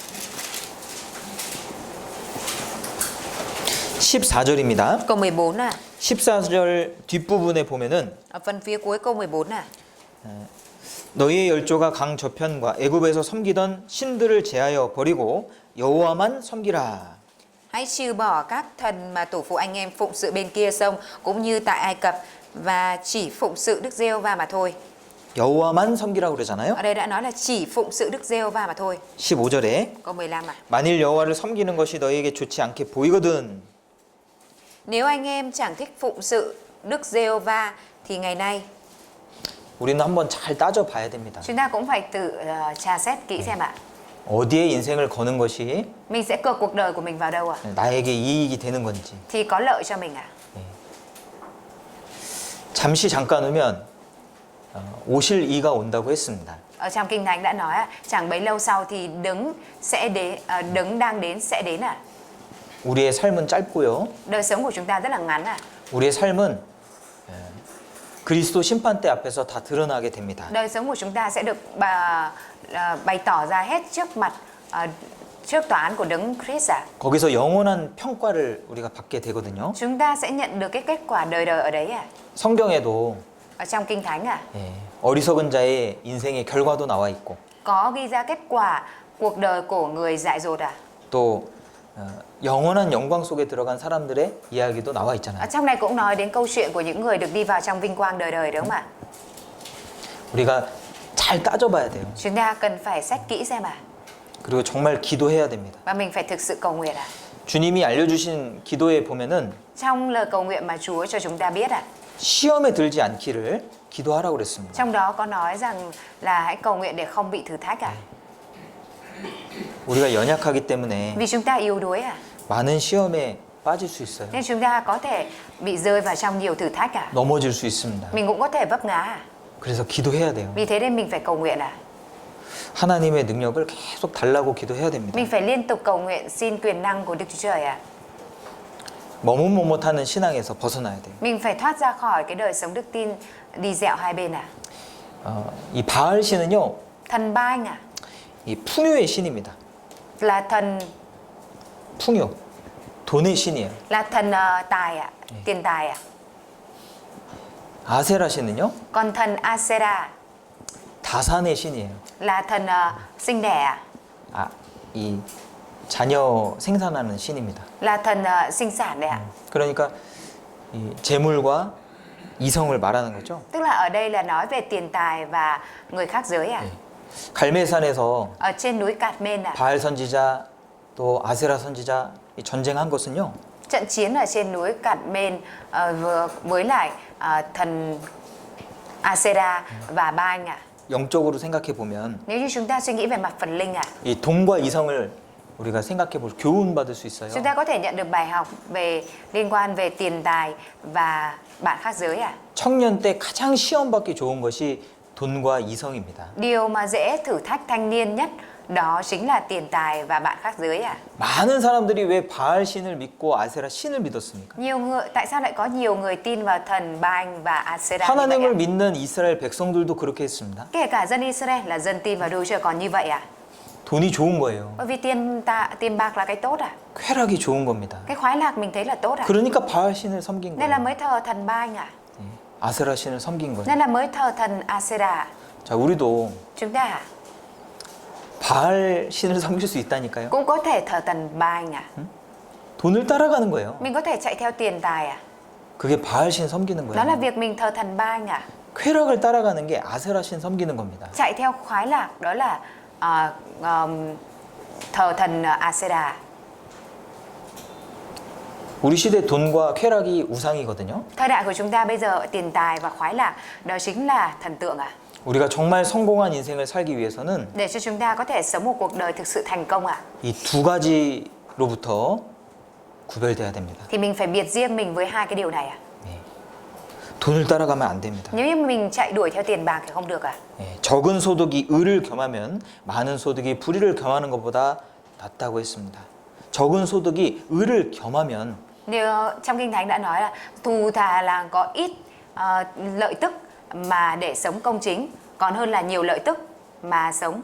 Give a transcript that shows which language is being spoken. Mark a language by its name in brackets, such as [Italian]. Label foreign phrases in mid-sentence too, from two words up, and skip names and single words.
[Korean] 14절입니다. [Vietnamese] Câu 14 ạ. [Korean] 14절 뒷부분에 보면은 [Vietnamese] Ở phần phía cuối câu 14 nè. [Korean] 너희의 열조가 강 저편과 애굽에서 섬기던 신들을 제하여 버리고 여호와만 섬기라. [Vietnamese] Hãy trừ bỏ các thần mà tổ phụ anh em phụng sự bên kia sông cũng như tại Ai Cập và chỉ phụng sự Đức Giê-hô-va mà thôi. [Korean] 여호와만 섬기라고 그러잖아요. [Vietnamese] Ở đây đã nói là chỉ phụng sự Đức Giê-hô-va mà thôi. [Korean] 15절에 [Vietnamese] Câu 15 ạ. [Korean] 만일 여호와를 섬기는 것이 너희에게 좋지 않게 보이거든 [Vietnamese] Nếu anh em chẳng thích phụng sự Đức Giê-hô-va thì ngày nay [Korean] 우리는 한번 잘 따져 봐야 됩니다. [Vietnamese] chúng ta cũng phải tự tra xét kỹ xem ạ. [Korean] 어디에 인생을 거는 것이 [Vietnamese] Mình sẽ cược cuộc đời của mình vào đâu ạ? [Korean] 나에게 이익이 되는 건지. [Vietnamese] Thì có lợi cho mình ạ. [Korean] 잠시 잠깐 후면 오실 이가 온다고 했습니다. [Vietnamese] Ở trong Kinh Thánh đã nói chẳng bấy lâu sau thì đấng đang đến sẽ đến ạ. [Korean] 우리의 삶은 짧고요. [Vietnamese] Đời sống của chúng ta rất là ngắn ạ. [Korean] 우리의 삶은 그리스도 심판대 앞에서 다 드러나게 됩니다. [Vietnamese] Đời sống của chúng ta sẽ được bày tỏ ra hết trước mặt trước tòa án của Đấng Christ ạ. [Korean] 거기서 영원한 평가를 우리가 받게 되거든요. [Vietnamese] Chúng ta sẽ nhận được cái kết quả đời đời ở đấy ạ. [Korean] 성경에도 [Vietnamese] Ở trong Kinh Thánh ạ. [Korean] 어리석은 자의 인생의 결과도 나와 있고 [Vietnamese] Có ghi ra kết quả cuộc đời của người dại dột ạ. [Korean] 또 영원한 영광 속에 들어간 사람들의 이야기도 나와 [Vietnamese] Ở [Korean] 있잖아요. [Vietnamese] trong này cũng nói đến câu chuyện của những người được đi vào trong vinh quang đời đời đúng không ạ? [Korean] 우리가 잘 따져봐야 돼요. [Vietnamese] Chúng ta cần phải xét kỹ xem ạ. [Korean] 그리고 정말 기도해야 됩니다. [Vietnamese] Và mình phải thực sự cầu nguyện ạ. [Korean] 주님이 알려주신 기도에 보면은 [Vietnamese] Trong lời cầu nguyện mà Chúa cho chúng ta biết ạ. [Korean] 시험에 들지 않기를 기도하라고 그랬습니다. [Vietnamese] Trong đó có nói rằng là hãy cầu nguyện để không bị thử thách ạ. [Korean] 우리가 연약하기 때문에 [Vietnamese] Vì chúng ta yếu đuối ạ. [Korean] 많은 시험에 빠질 수 있어요. [Vietnamese] Nên chúng ta có thể bị rơi vào trong nhiều thử thách ạ. [Korean] 넘어질 수 있습니다. [Vietnamese] Mình cũng có thể vấp ngã ạ. [Korean] 그래서 기도해야 돼요. [Vietnamese] Vì thế nên mình phải cầu nguyện ạ. [Korean] 하나님의 능력을 계속 달라고 기도해야 됩니다. [Vietnamese] Mình phải liên tục cầu nguyện xin quyền năng của Đức Chúa Trời ạ. [Korean] 머뭇머뭇하는 신앙에서 벗어나야 돼요. [Vietnamese] Mình phải thoát ra khỏi cái đời sống đức tin đi dẹo hai bên ạ. [Korean] 이 바알 신은요, [Vietnamese] Thần Ba Anh ạ. [Korean] 이 풍요의 신입니다. [Vietnamese] Là thần [Korean] 풍요, 돈의 신이에요. [Vietnamese] là thần tài ạ, tiền tài ạ. [Korean] 아세라 신은요, [Vietnamese] Còn thần Asera [Korean] 다산의 신이에요. [Vietnamese] là thần sinh đẻ ạ. [Korean] 이 자녀 생산하는 신입니다. [Vietnamese] Là thần sinh sản đấy ạ. [Korean] 그러니까 이 재물과 이성을 말하는 거죠. [Vietnamese] Tức là ở đây là nói về tiền tài và người khác giới ạ. [Korean] 갈멜산에서 [Vietnamese] Ở trên núi Cạt-men ạ. [Korean] 바알 선지자 또 아세라 선지자 전쟁한 것은요, [Vietnamese] Trận chiến ở trên núi Cạt-men với lại thần Asera và Ba Anh ạ. [Korean] 영적으로 생각해 보면 [Vietnamese] Nếu như chúng ta suy nghĩ về mặt phần linh ạ, [Korean] 이 돈과 이성을 우리가 생각해 볼 교훈 받을 수 있어요. [Vietnamese] chúng ta có thể nhận được bài học về liên quan về tiền tài và bạn khác giới ạ. [Korean] 청년 때 가장 시험 받기 좋은 것이 돈과 이성입니다. [Vietnamese] Điều mà dễ thử thách thanh niên nhất đó chính là tiền tài và bạn khác giới ạ. [Korean] 많은 사람들이 왜 바알 신을 믿고 아세라 신을 믿었습니까? [Vietnamese] Tại sao lại có nhiều người tin vào thần Ba Anh và Asera như vậy ạ? [Korean] 하나님을 믿는 이스라엘 백성들도 그렇게 했습니다. [Vietnamese] Kể cả dân Israel là dân tin vào Đức Chúa Trời còn như vậy ạ. [Korean] 돈이 좋은 거예요. [Vietnamese] Bởi vì tiền bạc là cái tốt ạ. [Korean] 쾌락이 좋은 겁니다. [Vietnamese] Cái khoái lạc mình thấy là tốt ạ. [Korean] 그러니까 바알 신을 섬긴 [Vietnamese] Nên là [Korean] 거예요. [Vietnamese] mới thờ thần Ba Anh ạ. [Korean] 아세라 신을 섬긴 거예요. [Vietnamese] Nên là mới thờ thần Asera. [Korean] 자, 우리도 [Vietnamese] Chúng ta [Korean] 바알 신을 섬길 수 있다니까요. [Vietnamese] cũng có thể thờ thần Ba Anh ạ. [Korean] 돈을 따라가는 거예요. [Vietnamese] Mình có thể chạy theo tiền tài ạ. [Korean] 그게 바알 신 섬기는 [Vietnamese] Đó là [Korean] 거예요. [Vietnamese] việc mình thờ thần Ba Anh ạ. [Korean] 쾌락을 따라가는 게 아세라 신 섬기는 겁니다. [Vietnamese] Chạy theo khoái lạc đó là thờ thần Asera. [Korean] 우리 시대 돈과 쾌락이 우상이거든요. [Vietnamese] Thời đại của chúng ta bây giờ tiền tài và khoái lạc đó chính là thần tượng ạ. [Korean] 우리가 정말 성공한 인생을 살기 위해서는 [Vietnamese] Để cho chúng ta có thể sống một cuộc đời thực sự thành công ạ, [Korean] 이 두 가지로부터 구별돼야 됩니다. [Vietnamese] thì mình phải biệt riêng mình với hai cái điều này ạ. [Korean] 돈을 따라가면 안 됩니다. [Vietnamese] Nếu như mình chạy đuổi theo tiền bạc thì không được ạ. [Korean] 적은 소득이 의를 겸하면 많은 소득이 불의를 겸하는 것보다 낫다고 했습니다. 적은 소득이 의를 겸하면 [Vietnamese] Trong Kinh Thánh đã nói là thù thà là có ít lợi tức mà để sống công chính, còn hơn là nhiều lợi tức mà sống.